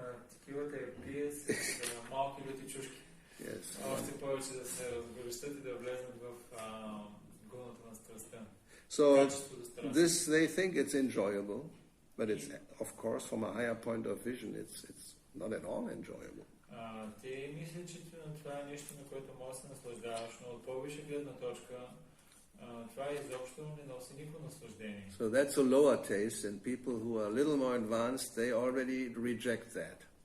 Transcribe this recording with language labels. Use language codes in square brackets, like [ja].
[bg] Текилата я пие с малки люти чушки. Още повече да се разгорещат и да влезнат в вълната на страстта. [en] So [bg] Качеството страст. [en] this, they think it's enjoyable, but it's, of course, from a higher point of vision, it's not at all enjoyable. [bg] Те мислят, че това е нещо, на което може да се наслаждаваш, но от по-висша гледна точка това изобщо не носи никакво наслаждение. [en] So that's a lower taste, and people who are a little more advanced, they already reject that.